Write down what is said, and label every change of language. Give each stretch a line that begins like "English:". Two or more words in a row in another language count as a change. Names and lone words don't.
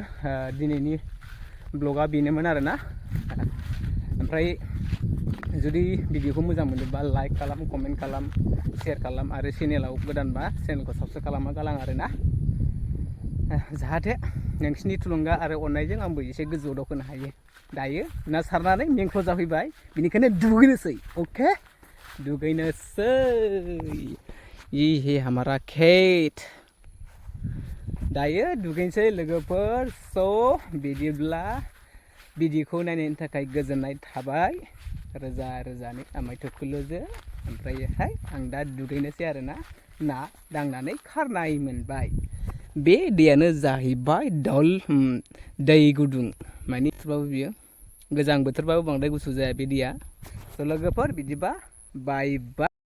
Bodo: दिनैनि ब्लगा बेनोमोन आरोना ओमफ्राय जुदि भिडिअखौ मोजां मोनोबा लाइक खालाम कमेन्ट खालाम शेयार खालाम आरो चेनेलाव गोदानबा चेनेलखौ साबस्क्राइब खालामना गालां आरोना जाहाथे नोंसिनि थुलुंगा आरो अननायजों आंबो एसे गोजौआव दावखोनो हायो दायो ना सारनानै मेंख्ल' जाफैबाय बेनिखायनो दुगैनोसै अके दुगैनोसै
Hindi: ये हमारा खेत
Bodo: दायो दुगैनोसै लोगोफोर स' बिदिब्ला भिडिअखौ नायनायनि थाखाय गोजोननाय थाबाय रोजा रोजानि आमाय थुखुलुजों ओमफ्रायहाय आं दा दुगैनोसै आरोना ना दांनानै खारनाय मोनबाय बे दैयानो जाहैबाय दै गुदुं माने थेवब्लाबो बियो गोजां बोथोरबाबो बांद्राय गुसु जाया बे दैया स' लोगोफोर बिदिबा बाय बाय